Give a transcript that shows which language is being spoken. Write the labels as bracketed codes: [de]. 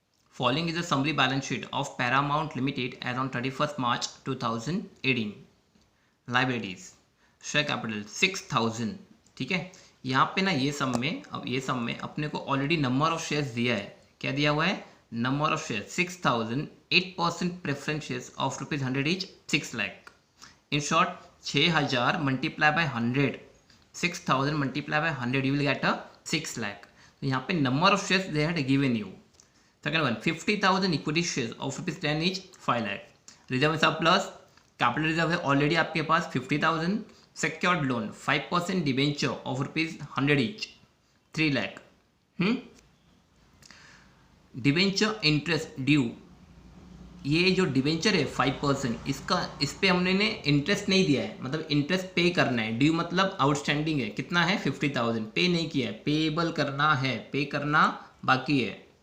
[en] Following is a summary balance sheet of Paramount Limited as on 31st March 2018. [hi] Liabilities, share capital 6000. ठीक है, यहाँ पे ना ये सम में अपने को [en] already number of shares [hi] दिया है. क्या दिया हुआ है? [en] Number of share 6000, 8% preference shares of ₹100 each, 6 lakh. In short 6000 multiply by 100, 6000 multiply by 100, you will get a 6 lakh. तो यहाँ पे number of shares they had given you. Second one, 50,000 equity shares of ₹10 each, 5 lakh. Reserve surplus, capital reserve [hi] है [en] already [hi] आपके पास [en] 50,000. Secured loan 5% debenture of ₹100 each, 3 lakh. [hi] Debenture interest due, ये जो debenture है 5%, इस पे हमने इंटरेस्ट नहीं दिया है, मतलब इंटरेस्ट पे करना है. ड्यू मतलब आउटस्टैंडिंग है. कितना है? 50,000. पे नहीं किया है, पेएबल करना है, पे करना बाकी है.